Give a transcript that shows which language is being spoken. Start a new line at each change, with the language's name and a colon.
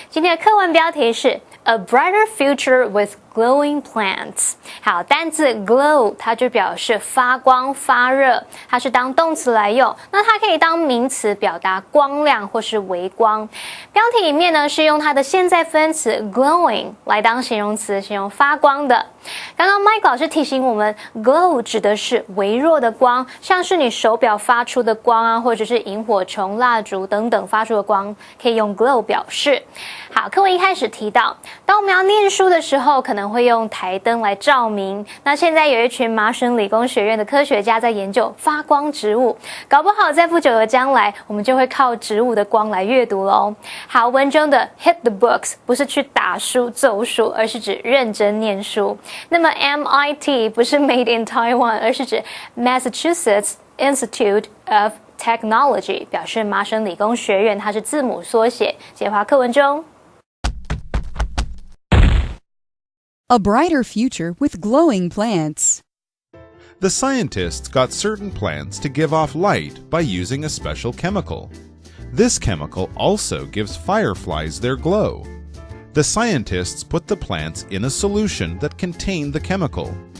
Chinese: 今天的课文标题是
English: A Brighter Future with Glowing Plants。
Chinese: 好，单字 glow 它就表示发光发热，它是当动词来用。那它可以当名词表达光亮或是微光。标题里面呢是用它的现在分词 glowing 来当形容词，形容发光的。刚刚 Mike 老师提醒我们 glow 指的是微弱的光，像是你手表发出的光啊，或者是萤火虫、蜡烛等等发出的光，可以用 glow 表示。好，课文一开始提到，当我们要念书的时候，可能会用台灯来照明。那现在有一群麻省理工学院的科学家在研究发光植物，搞不好在不久的将来，我们就会靠植物的光来阅读咯。好，文中的
English: hit the books
Chinese: 不是去打书走书，而是指认真念书。那么 MIT 不是 Made in Taiwan， 而是指 Massachusetts Institute of Technology， 表示麻省理工学院，它是字母缩写。解华课文中。
English: A brighter future with glowing plants. The scientists got certain plants to give off light by using a special chemical. This chemical also gives fireflies their glow. The scientists put the plants in a solution that contained the chemical.